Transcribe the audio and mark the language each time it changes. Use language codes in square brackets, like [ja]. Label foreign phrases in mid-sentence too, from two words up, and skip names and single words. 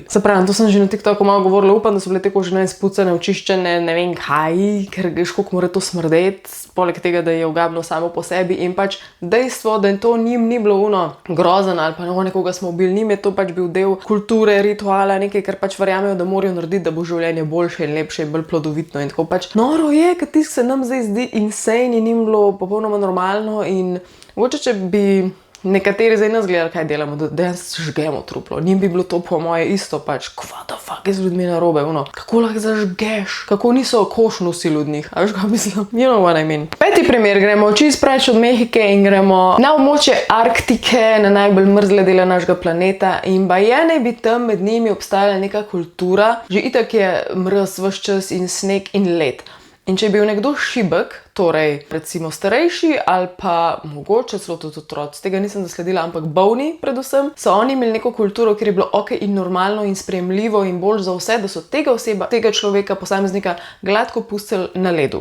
[sl] Se pravi, to sem že na TikToku malo govorila, upam, da so bile te kože spucane, očiščene, ne vem kaj, ker veš, koliko mora to smrdeti, poleg tega, da je ogabno samo po sebi in pač dejstvo, da to njim ni bilo grozen ali pa nekoga smo ubili, njim je to pač bil del kulture, rituala, nekaj, kar pač verjamejo, da morajo narediti, da bo življenje boljše in lepše in bolj plodovitno in tako pač. Noro je, ker tisk se nam zdaj zdi insane in njim bilo popolnoma normalno in mogoče, če bi nekateri zdaj nas gledali, kaj delamo, da dejansko žgemo truplo. Njim bi bilo to po moje isto pač, [en] what the fuck [sl] je z ljudmi narobe, kako lahko zažgeš, kako niso koš nosili od njih, a veš kaj mislim, [en] you know what I mean. [sl] Peti primer, gremo čist preč od Mehike in gremo na območje Arktike, na najbolj mrzle dele našega planeta in baje naj bi tam med njimi obstajala neka kultura, že itak je mraz ves čas in sneg in led. In če je bil nekdo šibek, torej recimo starejši ali pa mogoče celo tudi otroci, tega nisem zasledila, ampak bolni predvsem, so oni imeli neko kulturo, kjer je bilo ok in normalno in sprejemljivo in bolj za vse, da so tega človeka, posameznika gladko pustili na ledu.